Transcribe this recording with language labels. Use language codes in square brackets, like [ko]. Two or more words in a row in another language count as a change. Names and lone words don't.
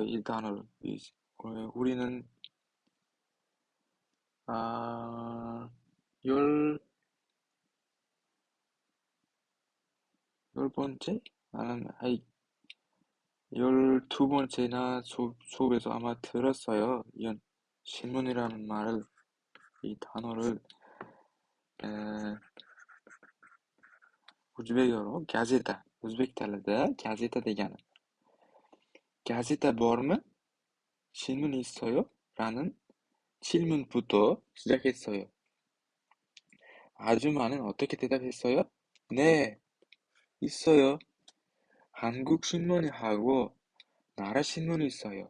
[ko] 이 단어를. 우리는 열 10번째? 아니면 12번째나 수업에서 아마 들었어요. 이 신문이라는 말을, 이 단어를 o'zbek어로 gazeta, [uz] o'zbek tilida gazeta degani. Gazeta bormi? [ko] 신문 있어요? 라는 질문부터 시작했어요. 아줌마는 어떻게 대답했어요? 네, 있어요. 한국 신문이 하고 나라 신문이 있어요.